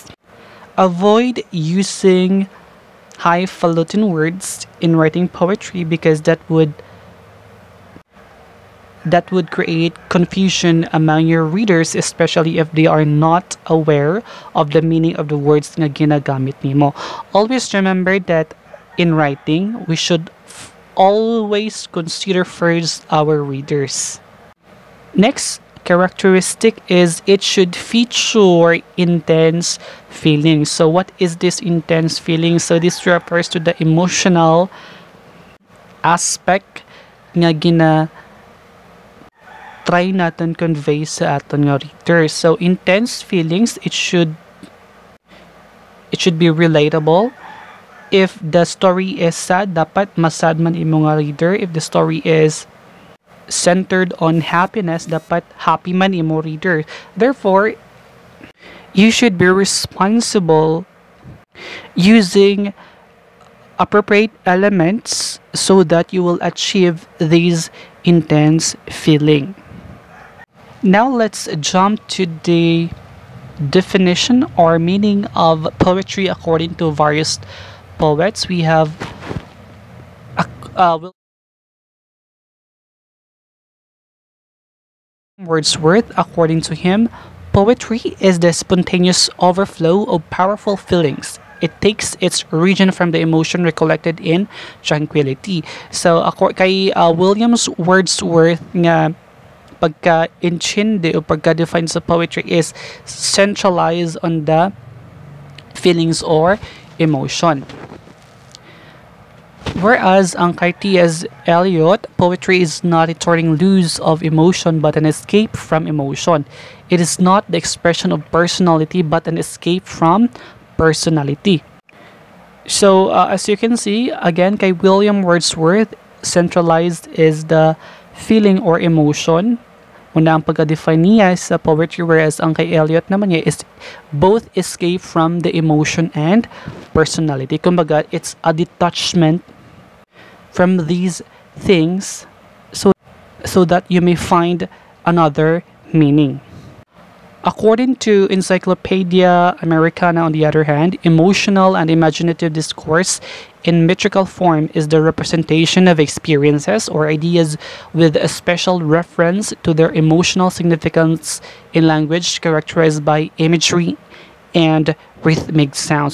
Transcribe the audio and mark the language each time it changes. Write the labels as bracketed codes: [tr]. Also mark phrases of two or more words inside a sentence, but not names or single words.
[en] Avoid using highfalutin words in writing poetry because that would create confusion among your readers, especially if they are not aware of the meaning of the words [hil] na ginagamit nimo. [en] Always remember that in writing, we should always consider first our readers. Next characteristic is it should feature intense feelings. So what is this intense feeling? So this refers to the emotional aspect [hil] nga try natin convey sa aton nga [en] readers. So intense feelings, it should be relatable. If the story is sad, [hil] dapat masad man imo nga reader. [en] If the story is centered on happiness, [hil] dapat happy man imo reader. [en] Therefore, you should be responsible using appropriate elements so that you will achieve these intense feeling. Now let's jump to the definition or meaning of poetry according to various poets. We have Wordsworth. According to him, poetry is the spontaneous overflow of powerful feelings. It takes its origin from the emotion recollected in tranquility. So, [hil] kay Williams Wordsworth nga pagka-intindi o pagka-define sa [en] poetry is centralized on the feelings or emotion. [hil] Whereas ang kay T.S. [en] Eliot, poetry is not a turning loose of emotion but an escape from emotion. It is not the expression of personality but an escape from personality. So as you can see, again kay William Wordsworth, centralized is the feeling or emotion. [hil] Una ang pagka-define niya sa [en] poetry, whereas [hil] ang kay Eliot naman niya [en] is both escape from the emotion and personality. Kumbaga, it's a detachment from these things so that you may find another meaning. According to Encyclopedia Americana, on the other hand, emotional and imaginative discourse in metrical form is the representation of experiences or ideas with a special reference to their emotional significance in language characterized by imagery and rhythmic sound.